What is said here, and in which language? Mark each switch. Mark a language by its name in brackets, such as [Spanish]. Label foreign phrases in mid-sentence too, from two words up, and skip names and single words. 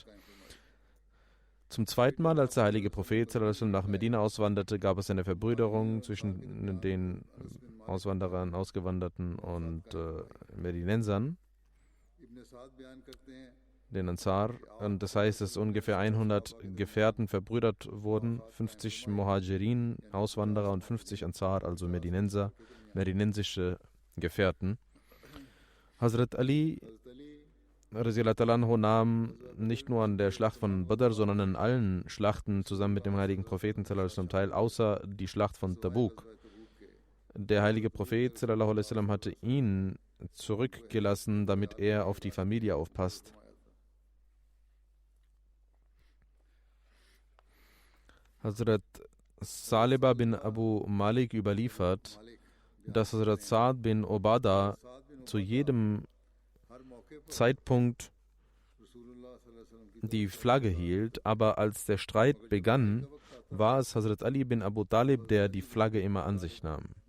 [German] Zum zweiten Mal, als der heilige Prophet nach Medina auswanderte, gab es eine Verbrüderung zwischen den Auswanderern, Ausgewanderten und Medinensern, den Ansar. Und das heißt, dass ungefähr 100 Gefährten verbrüdert wurden, 50 Muhajirin, Auswanderer, und 50 Ansar, also Medinenser, medinensische Gefährten. Hazrat Ali [Arabic] رضي الله عنه [German] nahm nicht nur an der Schlacht von Badr, sondern an allen Schlachten zusammen mit dem heiligen Propheten teil, außer die Schlacht von Tabuk. Der heilige Prophet hatte ihn zurückgelassen, damit er auf die Familie aufpasst. Hazrat Saliba bin Abu Malik überliefert, dass Hazrat Sa'd bin Obada zu jedem Zeitpunkt die Flagge hielt, aber als der Streit begann, war es Hazrat Ali bin Abu Talib, der die Flagge immer an sich nahm.